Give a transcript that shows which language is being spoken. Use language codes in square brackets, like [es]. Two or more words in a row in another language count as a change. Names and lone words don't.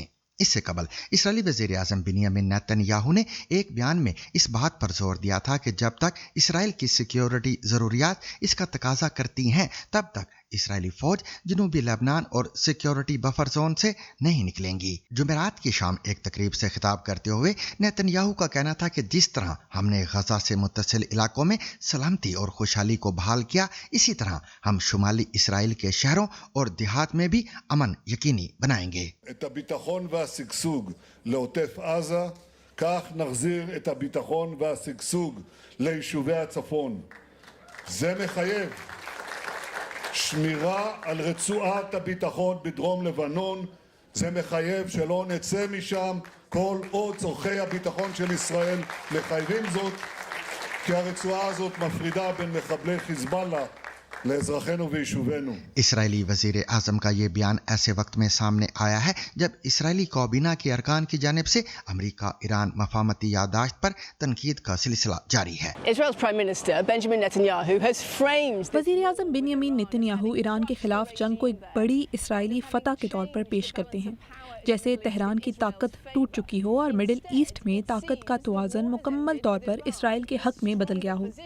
[ur] اس سے قبل اسرائیلی وزیر اعظم بنیامین نیتن یاہو نے ایک بیان میں اس بات پر زور دیا تھا کہ جب تک اسرائیل کی سکیورٹی ضروریات اس کا تقاضا کرتی ہیں تب تک اسرائیلی فوج جنوبی لبنان اور [en] security buffer zone [ur] سے نہیں نکلیں گی. جمعرات کی شام ایک تقریب سے خطاب کرتے ہوئے نیتن یاہو کا کہنا تھا کہ جس طرح ہم نے غزہ سے متصل علاقوں میں سلامتی اور خوشحالی کو بحال کیا، اسی طرح ہم شمالی اسرائیل کے شہروں اور دیہات میں بھی امن یقینی بنائیں گے. [he] והשגשוג לעוטף עזה, כך נחזיר את הביטחון והשגשוג ליישובי הצפון. זה מחייב שמירה על רצועת הביטחון בדרום לבנון, זה מחייב שלא נצא משם כל עוד צורכי הביטחון של ישראל מחייבים זאת, כי הרצועה הזאת מפרידה בין מחבלי חיזבאללה [ur] اسرائیلی وزیر اعظم کا یہ بیان ایسے وقت میں سامنے آیا ہے جب اسرائیلی کابینہ کے ارکان کی جانب سے امریکہ ایران مفاہمتی یادداشت پر تنقید کا سلسلہ جاری ہے. وزیر اعظم بنیامین نیتن یاہو ایران کے خلاف جنگ کو ایک بڑی اسرائیلی فتح کے طور پر پیش کرتے ہیں، جیسے تہران کی طاقت ٹوٹ چکی ہو اور [en] Middle East [ur] میں طاقت کا توازن مکمل طور پر اسرائیل کے حق میں بدل گیا ہو.